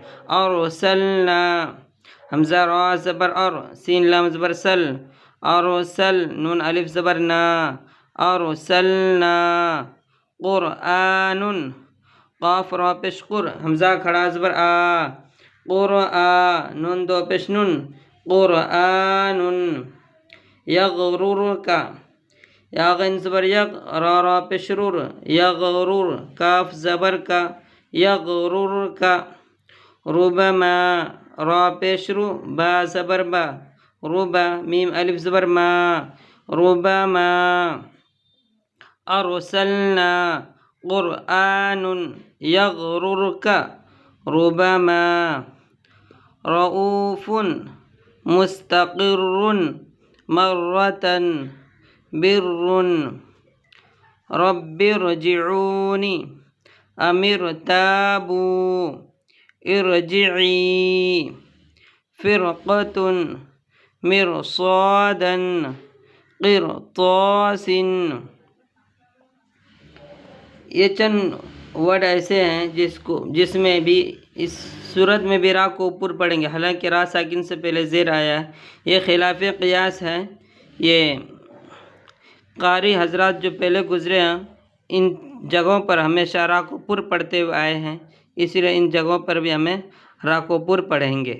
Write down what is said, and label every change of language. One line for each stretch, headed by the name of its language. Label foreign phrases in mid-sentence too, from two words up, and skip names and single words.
Urdu: ارسلنا، حمزہ را زبر اور، سین لام زبر سل، ارسل، نون الف زبر نا، ارسلنا، قرآن، قاف را پیش قر، حمزہ کھڑا زبر آ، قرآن، نون دو پیش نون، قرآن، یغرر کا، یا غین زبر یغ، را پیش رور، یغرر، کاف زبر کا، یغرر کا، ربما، را پیش رو، با زبر با، ربا، میم الف زبر ما، ربما،
Arabic: ارسلنا، قرآن یغرر کا، ربما، رؤوف، مستقر، مرة، بر، رب ارجعونی، امر تابو، ارجعی، فرقة، مرصادا، قرطاس۔
Urdu: یہ چند ورڈ ایسے ہیں جس میں بھی اس صورت میں بھی را کو پر پڑھیں گے، حالانکہ را ساکن سے پہلے زیر آیا ہے۔ یہ خلاف قیاس ہے، یہ قاری حضرات جو پہلے گزرے ہیں ان جگہوں پر ہمیشہ را کو پر پڑھتے ہوئے آئے ہیں، اس لیے ان جگہوں پر بھی ہمیں را کو پر پڑھیں گے۔